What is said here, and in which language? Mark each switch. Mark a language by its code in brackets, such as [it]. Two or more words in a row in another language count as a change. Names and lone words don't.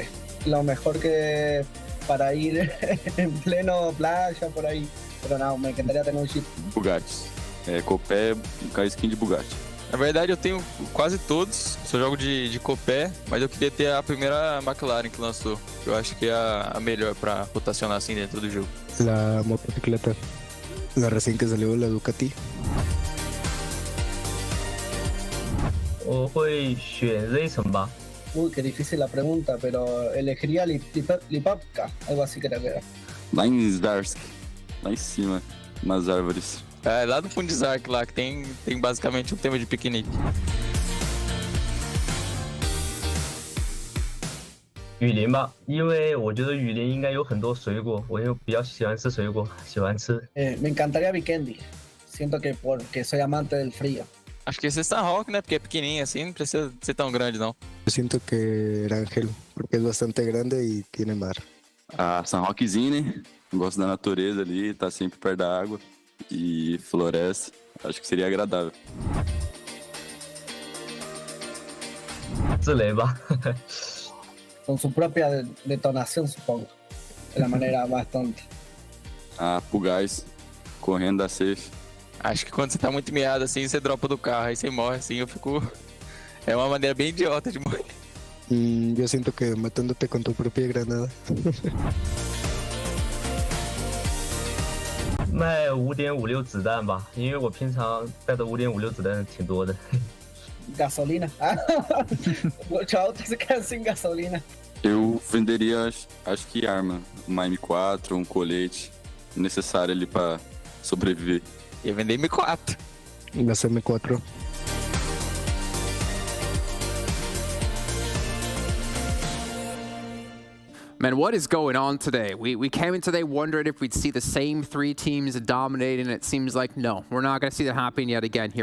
[es] Lo mejor que para ir en pleno playa por ahí. [pt] Pero não, me encantaria ter um chip. Bugatti. Copé com a skin de Bugatti. Na verdade, eu tenho quase todos. Só jogo de copé, mas eu queria ter a primeira McLaren que lançou. Eu acho que é a melhor para rotacionar assim dentro do jogo. [es] La motocicleta. La recién que salió, la Ducati. [zh] 我会选 Racing 吧。 [es] Uy, qué difícil la pregunta, pero elegiría Lipapka, algo así creo que era. [pt] Lá em Zdarsk, lá em cima, nas árvores. É, lá do Fundizark, lá, que tem basicamente tema de piquenique. [zh] 雨林吧，因为我觉得雨林应该有很多水果，我又比较喜欢吃水果，喜欢吃。 [es] Me encantaría Vikendi. Siento que porque soy amante del frío. [pt] Acho que esse é Sanhok, né? Porque é pequenininho assim, não precisa ser tão grande, não. [es] Yo siento que Erangel, porque es bastante grande y tiene mar. [pt] A Sanhokzinho, né? Gosto da natureza ali, tá sempre perto da água e floresta. Acho que seria agradável. [zh] 自雷吧。 [es] Con su propia detonación, supongo. De la manera más tonta. [pt] Ah, pro gás, correndo da safe. Acho que quando você tá muito miado assim, você dropa do carro, aí você morre assim, eu fico... É uma maneira bem idiota de morrer. [es] Yo siento que matándote con tu propia granada. [zh] 卖5.56子弹吧，因为我平常带的5.56子弹挺多的。 [es] Gasolina. Muchos autos se quedan sin gasolina. [pt] Eu venderia, acho que arma. Uma M4, um colete necessário ali pra sobreviver. Ia vender M4. [es] Las M4. [en] Man, what is going on today? We came in today wondering if we'd see the same 3 teams dominating, and it seems like no, we're not going to see that happen yet again here.